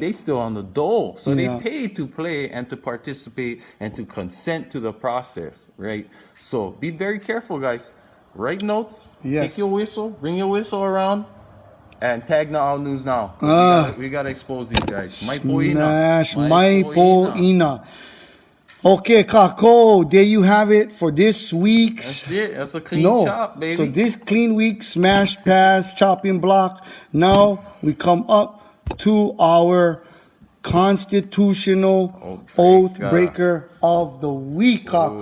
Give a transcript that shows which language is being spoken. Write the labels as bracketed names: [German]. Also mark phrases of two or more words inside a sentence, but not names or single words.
[English] They still on the dole, so Yeah. they pay to play and to participate and to consent to the process, right? So be very careful, guys. Write notes. Yes. Take your whistle. Bring your whistle around. And tag na all news now. We gotta expose these guys. [Hawaiian] Mai poina. [English] Smash Mai Poina. Okay, Kako, there you have it for this week's. That's it. That's a clean chop, baby. So this clean week, smash, pass, chopping block. Now we come up to our constitutional oath breaker of the week, Kako.